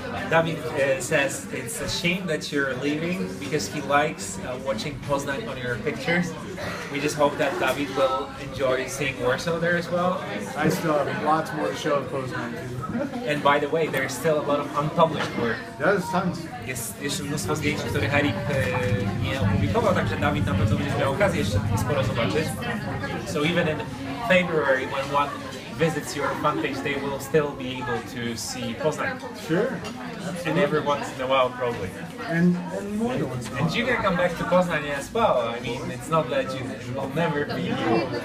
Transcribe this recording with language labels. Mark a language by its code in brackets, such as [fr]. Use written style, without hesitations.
[en] David says it's a shame that you're leaving because he likes watching Poznan on your pictures. We just hope that David will enjoy seeing Warsaw there as well. I still have lots more to show of Poznan too. And by the way, there's still a lot of unpublished work. There's tons. [pl] Jest jeszcze mnóstwo zdjęć, których Erik nie opublikował, także Dawid na pewno będzie miał okazję jeszcze sporo zobaczyć. [en] So even in February, when one visits your fan page, they will still be able to see Poznan. Sure. And every once in a while, probably. And more than once in a while. And you can come back to Poznan as well. I mean, it's not that you will never be here.